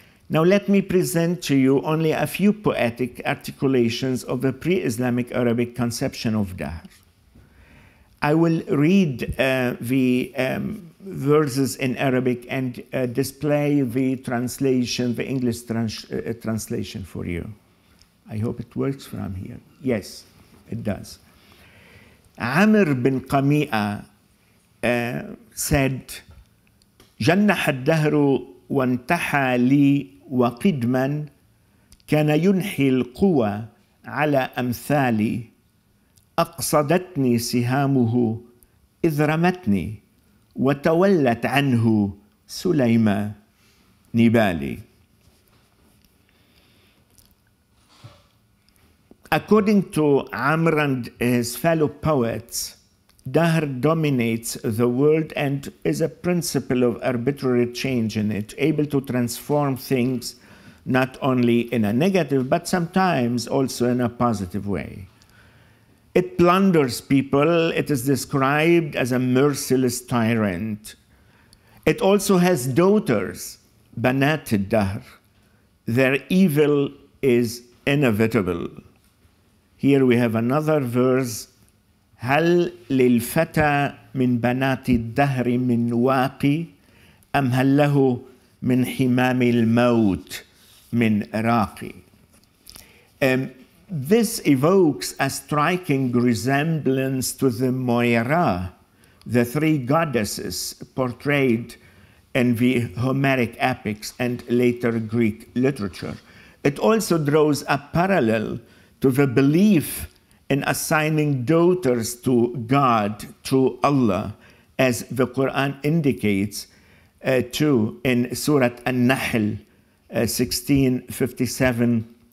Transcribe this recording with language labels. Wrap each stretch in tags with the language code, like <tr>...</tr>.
<en>Now let me present to you only a few poetic articulations of the pre-Islamic Arabic conception of dahr. I will read the verses in Arabic and display the translation, the English translation for you. I hope it works from here. Yes, it does. Amr bin Qami'a said,</en> <ar>جنح الدهر وانتحى لي وقدما كان ينحي القوى على أمثالي أقصدتني سهامه إذ رمتني وتولت عنه سليمة نبالي.</ar> <en>According to Amr and his fellow poets, dahr dominates the world and is a principle of arbitrary change in it, able to transform things not only in a negative, but sometimes also in a positive way. It plunders people. It is described as a merciless tyrant. It also has daughters, banat al-dahr. Their evil is inevitable. Here we have another verse.</en> <ar>هل للفتى من بنات الدهر من واقي أم هل له من حمام الموت من راقي.</ar> <en>This evokes a striking resemblance to the Moira, the three goddesses portrayed in the Homeric epics and later Greek literature. It also draws a parallel to the belief in assigning daughters to God, to Allah, as the Quran indicates too in Surah An-Nahl 16:57,</en>